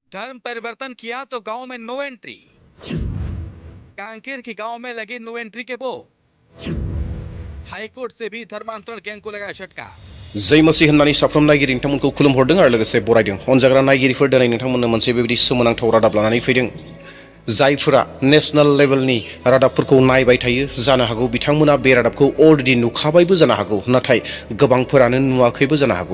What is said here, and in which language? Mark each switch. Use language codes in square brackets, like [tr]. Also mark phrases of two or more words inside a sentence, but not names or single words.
[hi] धर्म परिवर्तन किया तो गांव में नो एंट्री। कांकेर के गांव में लगे नो एंट्री के बोर्ड। हाईकोर्ट से भी धर्मांतरण गैंग को लगाया झटका। [brx] जय मसीह होननानै साफ्रोम नायगिरि नोंथांमोनखौ खुलुमहरदों आरो लोगोसे बरायदों। अनजाग्रा नायगिरिफोर दिनै नोंथांमोननो मोनसे बेबायदि सोमोनांथाव रादाब लानानै फैदों। जायफोरा नेशनेल लेभेलनि रादाबफोरखौ नायबाय थायो जानो हागौ बिथांमोना बे रादाबखौ अलरेडि नुखाबायबो जानो हागौ, नाथाय गोबांफोरानो नुवाखैबो जानो हागौ।